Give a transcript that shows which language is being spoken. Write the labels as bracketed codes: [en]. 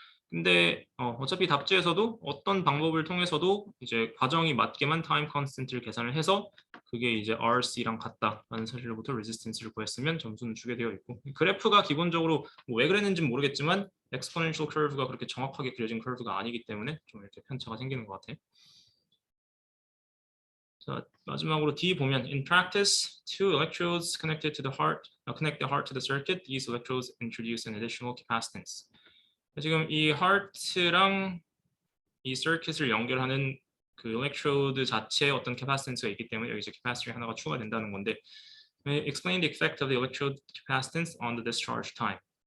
[ko] 근데 어차피 답지에서도 어떤 방법을 통해서도 이제 과정이 맞게만 time constant를 계산을 해서 그게 이제 RC랑 같다라는 사실로부터 resistance를 구했으면 점수는 주게 되어 있고, 그래프가 기본적으로 뭐왜 그랬는지는 모르겠지만 exponential curve가 그렇게 정확하게 그려진 curve가 아니기 때문에 좀 이렇게 편차가 생기는 것 같아. 자, 마지막으로 D 보면 [en] in practice, two electrodes connected to the heart, connect the heart to the circuit. These electrodes introduce an additional capacitance. [ko] 지금 이 heart랑 이 circuit을 연결하는 그 electrode 자체에 어떤 capacitance가 있기 때문에 여기 이제 capacitor 하나가 추가된다는 건데, [en] explain the effect of the electrode capacitance on the discharge time.